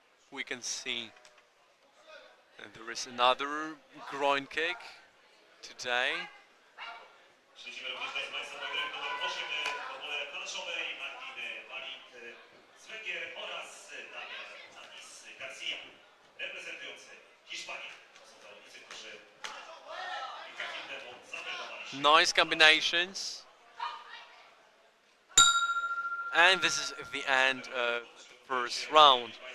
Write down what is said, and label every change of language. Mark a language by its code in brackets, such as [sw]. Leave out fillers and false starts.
[en] We can see there is another groin kick today. [pl] Śledzimy również teraz Państwa pojedynek numer 8 w formule planszowej Martin Walid z Węgier oraz Damian Anis Garcia reprezentujący Hiszpanię. To są zawodnicy, którzy kilka chwil temu zameldowali się. [en] Nice combinations. And this is the end of the first round.